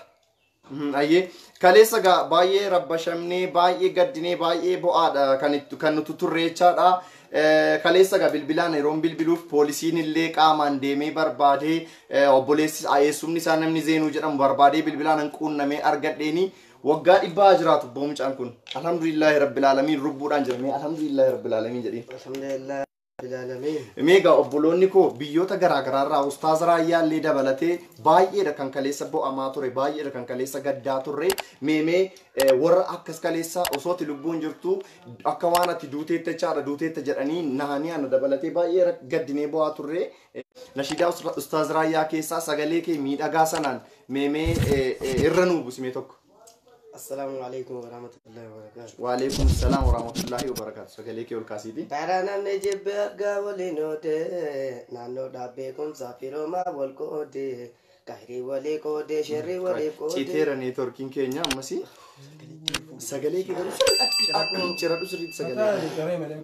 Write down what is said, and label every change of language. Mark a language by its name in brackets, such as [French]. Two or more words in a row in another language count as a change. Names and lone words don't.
[Oromo] Ayyee kaleessa baay'ee rabbashamnee baay'ee gaddinee baay'ee bo'aadha kan nuti turre jechaadha. Kaleessa bilbilaan yeroon bilbiluuf poolisiin illee qaamaan deemee barbaadee obboleessi eessumni isaa namni Zeenuu jedhamu barbaadee bilbilaan hin quunnamee argadheeni waggaa 100 jiraatu boomcaan kun. [Arabic] الحمد لله رب العالمين [Oromo] rubbuudhaan jirame [Arabic] الحمد لله رب العالمين jedhee. الحمد لله رب العالمين. [Oromo] Meega obboloonni koo biyyoota garaa irraa ustaaz raayyaa illee dabalatee baay'eedha kan kaleessa bo'amaa ture baay'eedha kan kaleessa gaddaa turre meemee warra akkas kaleessa osooti lubbuun jirtu akka waan ati duuteetta jechaadha duuteetta jedhanii nahanii ana dabalatee baay'ee gaddinee bo'aa turre. Nashiidaa ustaaz raayyaa keessaa sagalee kee miidhagaa sanaan meemee irra nuu buusime tokko. [Arabic] السلام عليكم ورحمة الله وبركاته. وعليكم السلام ورحمة الله وبركاته. [Oromo] Sagalee kee ol kaasiiti. Baranaan jibbe argaa waliin oode naannoo dhaabbee kumsaa firoomaa wal qoode gaarii walii qoode sherrii walii qoode. Citeera neetworkiin keenya ammasii. Sagalee kee garuu akkuma ciradhu sirriitti sagalee.